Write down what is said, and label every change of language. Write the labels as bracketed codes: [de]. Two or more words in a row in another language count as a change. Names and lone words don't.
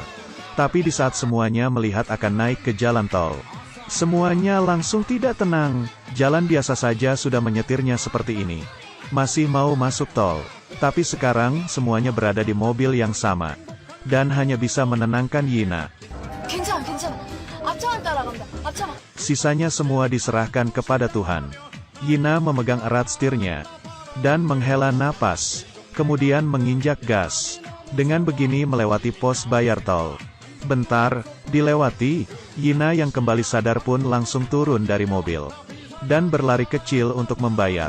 [id] Tapi di saat semuanya melihat akan naik ke jalan tol, semuanya langsung tidak tenang. Jalan biasa saja sudah menyetirnya seperti ini. Masih mau masuk tol. Tapi sekarang semuanya berada di mobil yang sama. Dan hanya bisa menenangkan Yina. [ko] 괜찮아, 괜찮아. 앞차만 따라간다. 앞차만. [id] Sisanya semua diserahkan kepada Tuhan. Yina memegang erat setirnya, dan menghela napas, kemudian menginjak gas. Dengan begini melewati pos bayar tol. Bentar, dilewati, Yina yang kembali sadar pun langsung turun dari mobil, dan berlari kecil untuk membayar.